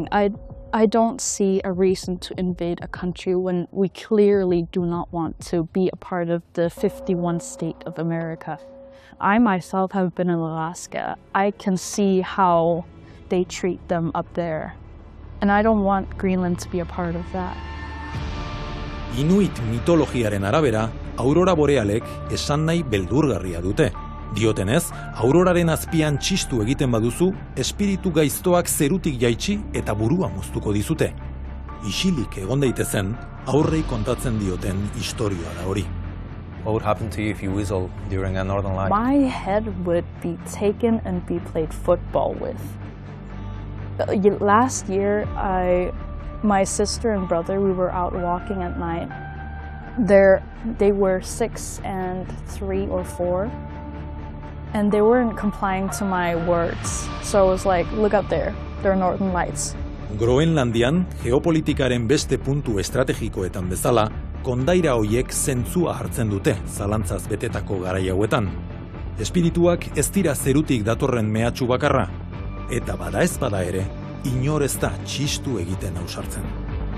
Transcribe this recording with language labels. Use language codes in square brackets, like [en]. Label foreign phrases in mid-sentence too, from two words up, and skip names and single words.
[en] I don't see a reason to invade a country when we clearly do not want to be a part of the 51 state of America. I myself have been in Alaska. I can see how they treat them up there. And I don't want Greenland to be a part of that. [eu] Inuit mitologiaren arabera, aurora borealek esan nahi beldurgarria dute. Diotenez, auroraren azpian txistu egiten baduzu, espiritu gaiztoak zerutik jaitsi eta burua moztuko dizute. Isilik egon daitezen, aurrei kontatzen dioten historia da hori. [en] What would happen to you if you whistle during a northern light? My head would be taken and be played football with. Last year, my sister and brother, we were out walking at night. They were 6 and 3 or 4, and they weren't complying to my words. So I was like, look up there, there are northern lights. [eu] Groenlandian, geopolitikaren beste puntu estrategikoetan bezala, kondaira hoiek zentzua hartzen dute zalantzaz betetako garai hauetan. Espirituak ez dira zerutik datorren mehatxu bakarra, eta bada ez bada ere, inor ez da txistu egiten ausartzen.